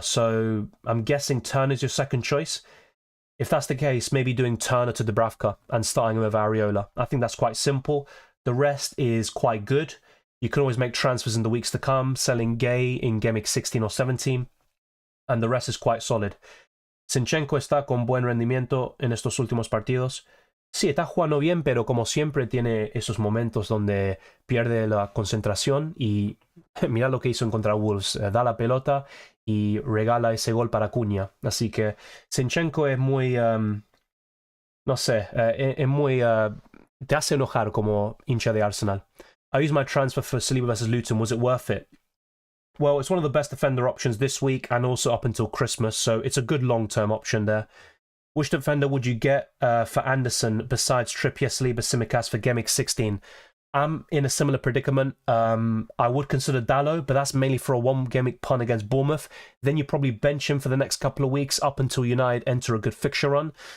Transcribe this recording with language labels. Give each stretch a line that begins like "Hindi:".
English: So I'm guessing Turner's your second choice. If that's the case, maybe doing Turner to Dubravka and starting him with Areola. I think that's quite simple. The rest is quite good. You can always make transfers in the weeks to come, selling Gay in Gameweek 16 or 17, and the rest is quite solid.
Spanish: Zinchenko está con buen rendimiento en estos últimos partidos. Sí, está jugando bien, pero como siempre tiene esos momentos donde pierde la concentración y mira lo que hizo en contra Wolves. Da la pelota y regala ese gol para Cunha. Así que Zinchenko es muy... no sé, es muy... te hace enojar como hincha de Arsenal.
English: I used my transfer for Saliba versus Luton. Was it worth it? Well, it's one of the best defender options this week and also up until Christmas, so it's a good long-term option there. Which defender would you get for Anderson besides Trippier, Saliba, Tsimikas for Gameweek 16? I'm in a similar predicament. I would consider Dalot, but that's mainly for a 1 Gameweek punt against Bournemouth. Then you probably bench him for the next couple of weeks up until United enter a good fixture run.